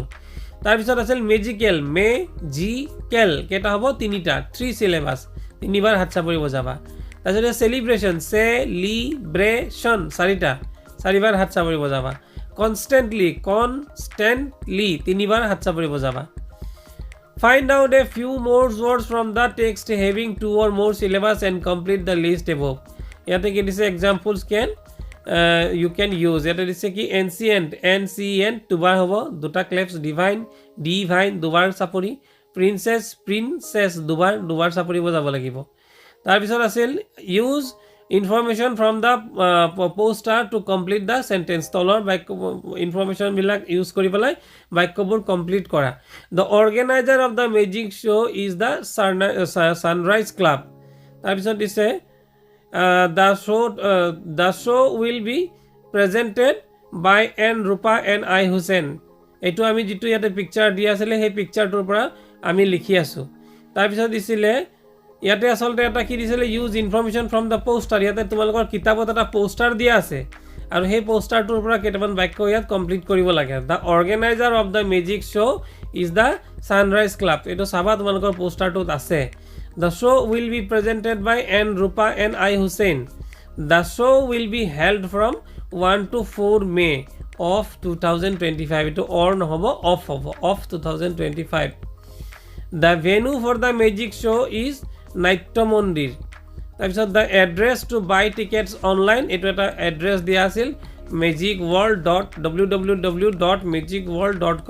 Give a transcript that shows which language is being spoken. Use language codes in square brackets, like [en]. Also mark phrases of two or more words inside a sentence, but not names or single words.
[as] তাৰপিছত আছিল মেজিকেল, কেইটা হ'ব, তিনিটা, 3 চিলেবাছ, তিনিবাৰ হাত চাপৰি বজাবা. তাৰপিছত চেলিব্ৰেশ্যন, চেলিব্ৰেশ্যন, 4টা, 4বাৰ হাত চাপৰি বজাবা. কনষ্টেণ্টলি, তিনিবাৰ হাত চাপৰি বজাবা. [en] Find out a few more words from the text having 2 or more syllables and complete the list above. [as] ইয়াতে কি দিছে, [en] examples you can use. [as] ইয়াতে দিছে কি ancient দুবাৰ হ'ব, দুটা ক্লেপছ, divine দুবাৰ চাপৰি, princess দুবাৰ চাপৰি বজাব লাগিব. তাৰপিছত আছিল [en] use information from the poster to complete the sentence. [as] তলৰ বাক্য [en] informationবিলাক use [as] কৰি পেলাই বাক্যবোৰ কমপ্লিট কৰা. [en] The organizer of the magic show is the Sunrise Club. [as] তাৰপিছত দিছে [en] the show will be presented by N. Rupa and I. Hussain. [as] এইটো আমি যিটো ইয়াতে পিকচাৰ দিয়া আছিলে সেই পিকচাৰটোৰ পৰা আমি লিখি আছোঁ. তাৰপিছত দিছিলে ইয়াতে আচলতে এটা কি দিছিলে, [en] use information from the poster. [as] ইয়াতে তোমালোকৰ কিতাপত এটা পোষ্টাৰ দিয়া আছে আৰু সেই পোষ্টাৰটোৰ পৰা কেইটামান বাক্য ইয়াত কমপ্লিট কৰিব লাগে. [en] The organizer of the magic show is the Sunrise Club. [as] এইটো চাবা তোমালোকৰ পোষ্টাৰটোত আছে. [en] The show will be presented by N. Rupa and I. Hussain. The show will be held from 1 to 4 May of 2025. [as] এইটো অৰ নহ'ব, অফ হ'ব, অফ 2025. [en] The venue for the magic show is নাট্য মন্দিৰ. [as] তাৰপিছত [en] the address to buy tickets online, [as] এইটো এটা এড্ৰেছ দিয়া আছিল, www.magicworld.com.